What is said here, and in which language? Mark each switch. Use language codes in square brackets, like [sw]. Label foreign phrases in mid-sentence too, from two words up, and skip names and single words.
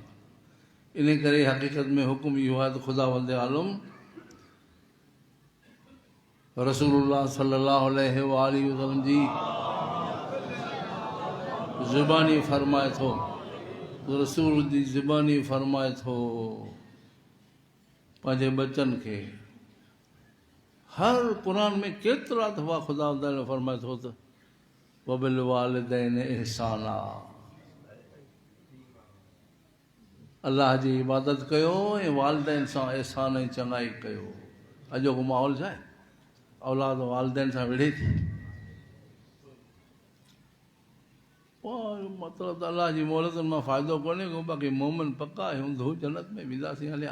[sd] इन करे हक़ीक़त में हुकुम इहो आहे त ख़ुदा वंदे आलम रसूलुल्लाह [ar] صلى الله عليه وسلم [sd] जी ज़ुबानी फरमाए थो, रसूल जी ज़ुबानी फरमाए थो पंहिंजे बचन खे। हर क़ुरान में केतिरा दफ़ा ख़ुदा फरमाए थो त [ar] وبالوالدين إحسانا, [sd] अलाह जी इबादत कयो ऐं वालिदैन सां एहसान ऐं चङाई कयो। अॼोको माहौल छा आहे, औलाद वालिदैन सां विढ़े थी। मतिलबु त अलाह जी मोहलतुनि मां फ़ाइदो कोन्हे को, बाक़ी मोमिन पका आहियूं, धू जन्नत में वेंदासीं हलिया।